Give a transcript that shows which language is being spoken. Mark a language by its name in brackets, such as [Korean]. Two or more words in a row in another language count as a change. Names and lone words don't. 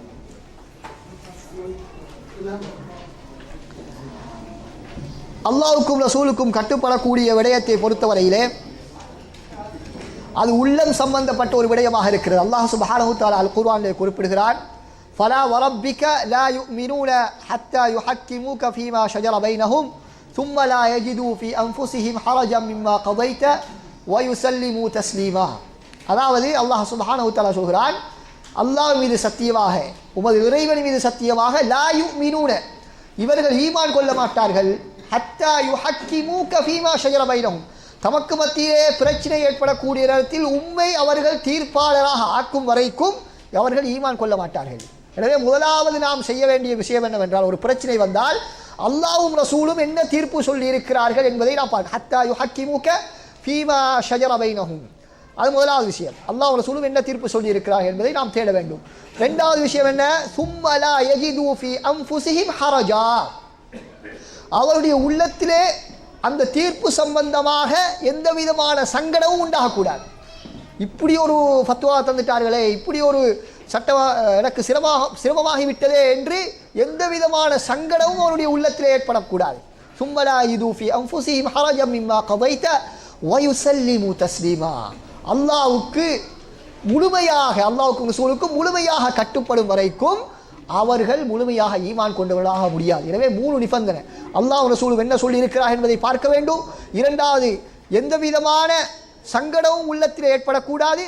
[Tamil] அல்லாஹ்வுக்கும் ரசூலுக்கும் கட்டுப்படக்கூடிய விடயத்தை பொறுத்தவரையிலே அது உள்ளம் சம்பந்தப்பட்ட ஒரு விடயமாக இருக்கிறது. அல்லாஹ் [Arabic] سبحانه تعالى [Tamil] அல் குர்ஆனிலே குறிப்பிடுகிறான், [Arabic] فلا وربك لا يؤمنون حتى يحكموك فيما شجر بينهم ثم لا يجدوا في أنفسهم حرجا مما قضيت ويسلموا تسليما. [Tamil] அதாவது அல்லாஹ் [Arabic] سبحانه تعالى [Tamil] சொல்கிறான், அல்லாஹ் மீது சத்தியமாக, உமது இறைவன் மீது சத்தியமாக, [Arabic] لا يؤمنون, [Tamil] இவர்கள் ஈமான் கொள்ள மாட்டார்கள், [Arabic] حتى يحكموك فيما شجر بينهم, [Tamil] தமக்கு மத்தியிலே பிரச்சனை ஏற்படக்கூடிய நேரத்தில் உம்மை அவர்கள் தீர்ப்பாளராக ஆக்கும் வரைக்கும் அவர்கள் ஈமான் கொள்ள மாட்டார்கள். எனவே முதலாவது நாம் செய்ய வேண்டிய விஷயம் என்னவென்றால், ஒரு பிரச்சனை வந்தால் அல்லாஹ்வும் ரசூலும் என்ன தீர்ப்பு சொல்லி இருக்கிறார்கள் என்பதை நாம் பார்க்க, [Arabic] حتى يحكموك فيما شجر بينهم, [Tamil] அது முதலாவது விஷயம். அல்லாஹ் ரசூலும் என்ன தீர்ப்பு சொல்லி இருக்கிறார்கள் என்பதை நாம் தேட வேண்டும். இரண்டாவது விஷயம் என்ன, [Arabic] ثم لا يجدوا في أنفسهم حرجا, [Tamil] அவருடைய உள்ளத்திலே அந்த தீர்ப்பு சம்பந்தமாக எந்த விதமான சங்கடமும் உண்டாகக்கூடாது. இப்படி ஒரு ஃபத்வா தந்துட்டார்களே, இப்படி ஒரு சட்டம் எனக்கு சிரமமாகிவிட்டதே என்று எந்த விதமான சங்கடமும் அவருடைய உள்ளத்திலே ஏற்படக்கூடாது. [Arabic] ثم لا يجدوا في أنفسهم حرجا مما قضيت ويسلموا تسليما, [Tamil] அல்லாஹ்வுக்கு முழுமையாக, அல்லாஹ்வுக்கும் ரசூலுக்கும் முழுமையாக கட்டுப்படும் வரைக்கும் அவர்கள் முழுமையாக ஈமான் கொண்டவர்களாக முடியாது. எனவே மூணு நிபந்தனை, அல்லாஹ் ரசூலும் என்ன சொல்லி இருக்கிறார் என்பதை பார்க்க வேண்டும். இரண்டாவது, எந்த விதமான சங்கடமும் உள்ளத்தில் ஏற்படக்கூடாது.